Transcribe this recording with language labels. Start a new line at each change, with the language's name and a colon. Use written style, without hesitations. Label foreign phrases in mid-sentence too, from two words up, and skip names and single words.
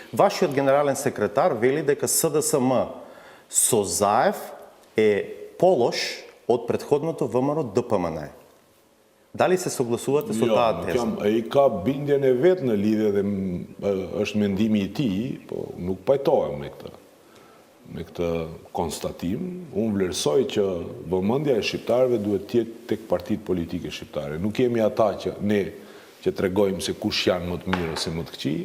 Macedonian: Вашиот генерален секретар вели дека СДСМ со Заев е полош од претходното ВМРО ДПМН. Дали се согласувате со таа теза?
Albanian: Ai ka bindjen e vet në lidhje dhe është mendimi I tij, po nuk pajtohem me këtë konstatim. Unë vlerësoj që vëmendja e shqiptarëve duhet të jetë tek partitë politike shqiptare. Nuk jemi ata që tregojmë se kush janë më të mirë ose më të këqij.